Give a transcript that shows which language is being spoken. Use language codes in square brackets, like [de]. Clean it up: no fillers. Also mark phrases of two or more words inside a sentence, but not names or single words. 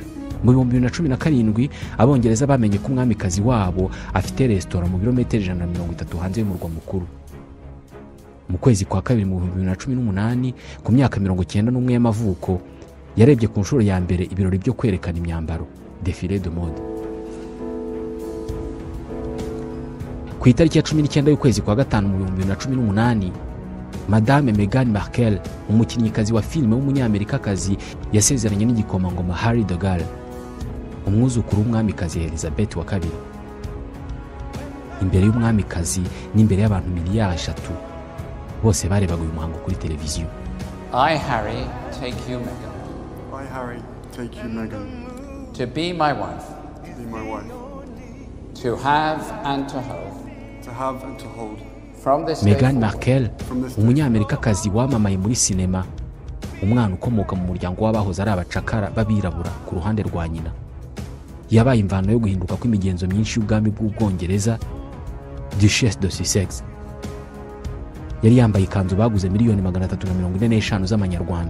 [rw] Mu 2017 Abongereza bamenye ko umwamikazi wabo afite resitora mu birometero 130 hanze y'umurwa mukuru. Mu kwezi kwa kabiri mu 2018 ku myaka 91 y'amavuko yarebye ku nshuro ya mbere ibirori byo kwerekana imyambaro, [fr] défilé de mode. [rw] Ku itariki ya 19 y'ukwezi kwa gatanu mu 2018 Madame Meghan Markle, umukinnyikazi wa filime w'umunyamerikakazi, yasezeranye n'igikomangoma Harry de Gaulle, umwuzukuru w'umwamikazi Elizabeth wa kabiri. Imbere y'umwamikazi n'imbere y'abantu 3 bose barebaga uyu muhango kuri televiziyo. [en] I, Harry, take you, Meghan. I, Harry, take you, Meghan. To be my wife. Be my wife. To have and to hold. To have and to hold. From this day Meghan forward. [rw] Markle, umunyamerikakazi wamamaye muri sinema, umwana ukomoka mu muryango w'abahoze ari abacakara babirabura ku ruhande rwa nyina. Yabaye imvano yo guhinduka kw'imigenzo myinshi y'ubwami bw'Ubwongereza, [fr] Duchesse de Sussex. [rw] Yari yambaye ikanzu baguze 345,000 z'amanyarwanda.